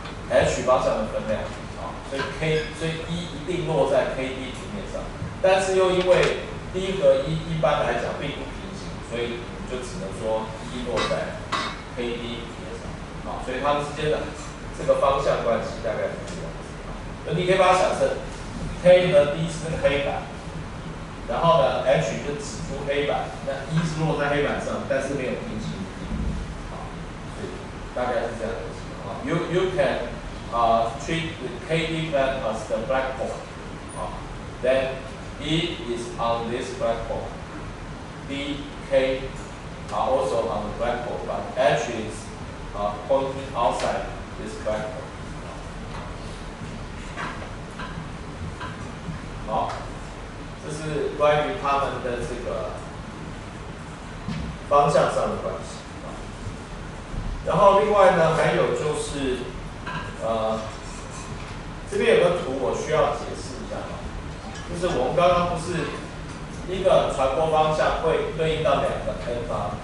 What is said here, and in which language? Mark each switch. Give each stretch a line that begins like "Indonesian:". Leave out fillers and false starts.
Chinese: H 方向的分量，所以 E 一定落在 KD 平面上，但是又因为 D 和 E 一般来讲并不平行，所以我们就只能说 E 落在 KD 平面上，所以它们之间的这个方向关系大概是这样子。那你可以把它想成 K 和 D 是那个黑板，然后呢 H 就指出黑板，那 E 是落在黑板上，但是没有平行于 D， 所以大概是这样的情况。
English: You can treat the KD plane as the blackboard. Then E is on this blackboard. D, K are also on the blackboard, but H is pointing outside this blackboard.
Chinese: 好，这是关于它们的这个方向上的关系。然后另外呢，还有就是。这边有个图我需要解释一下，就是我们刚刚不是一个传播方向会对应到两个 n 吗？